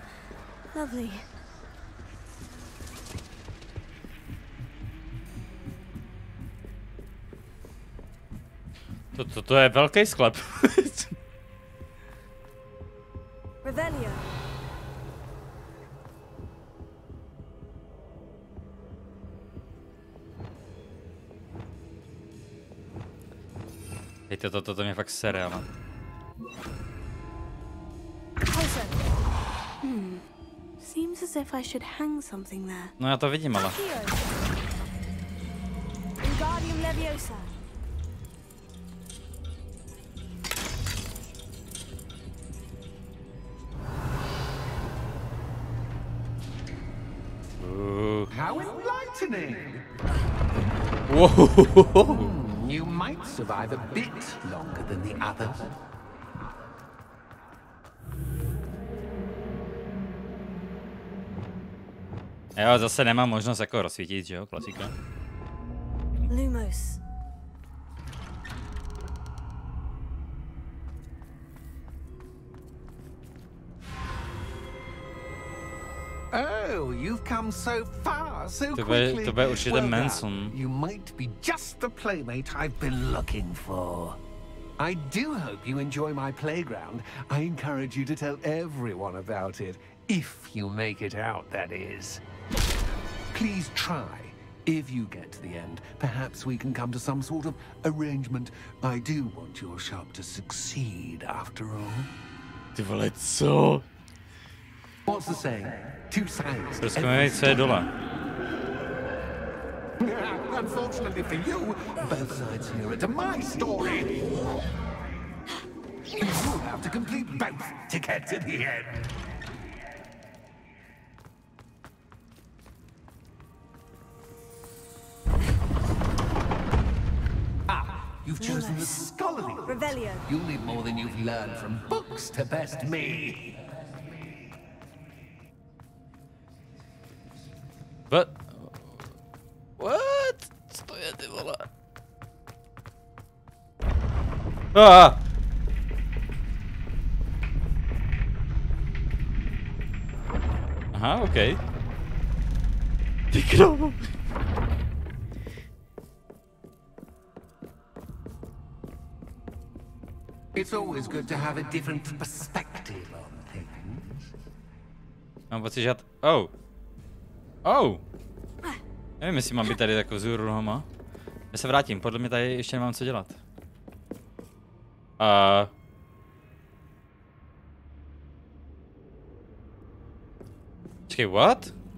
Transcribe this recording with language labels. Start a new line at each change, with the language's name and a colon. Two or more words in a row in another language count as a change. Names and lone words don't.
English: Lovely.
Czech: To je velký sklep. Revelio. Hejte, to mě fakt sere, ale.
English: Seems as if I should hang something there.
Czech: No já to vidím, ale.
English: Wingardium Leviosa. How enlightening! Whoa! You might survive a bit longer than the others.
Czech: Jo, zase nemám možnost jako rozsvítit, že jo, klasika.
English: Lumos. Oh, you've come so far, so
Czech: To
English: quickly.
Czech: bude určitě
English: Well
Czech: Manson.
English: done. You might be just the playmate I've been looking for. I do hope you enjoy my playground. I encourage you to tell everyone about it. If you make it out, that is. Please try. If you get to the end, perhaps we can come to some sort of arrangement. I do want your shop to succeed, after all.
Czech: Ty vole, co?
English: What's the saying? Two sides.
Czech: Prozkoumej, co je dole.
English: Unfortunately for you, both sides hear it to my story. You'll have to complete both to get to the end. You've chosen the scholarly route. Revelio. You'll need more than you've learned from books to best me. But... What?
Czech: Co to je, ty vole? Aha, okej. Ty krávo.
English: It's always good to have a different perspective on things.
Czech: Mám pocit, že Oh! Nevím, jestli mám být tady jako vzhůru nohama. Já se vrátím, podle mě tady ještě nemám co dělat. Počkej, what?